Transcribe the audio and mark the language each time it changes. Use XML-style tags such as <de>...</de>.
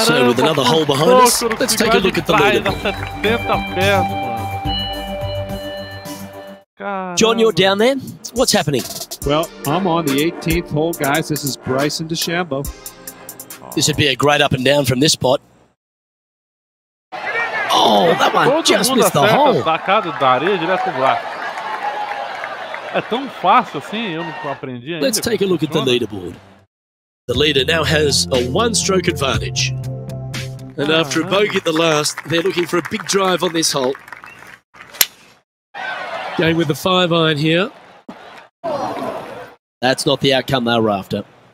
<en>so with another hole behind us, let's take a look at the leaderboard. John, you're down there. What's happening? Well, I'm on the 18th hole, guys. This is Bryson DeChambeau. This would be a great up and down from this spot. Oh, that one just missed the hole.</en> <pt>Sacada da areia direto pro buraco. É tão fácil assim, eu não aprendi ainda.</pt> <en>Let's take a look at the leaderboard. The leader now has a 1-stroke advantage. And after a bogey at the last, they're looking for a big drive on this hole. Going with the 5-iron here. That's not the outcome they were after.</en>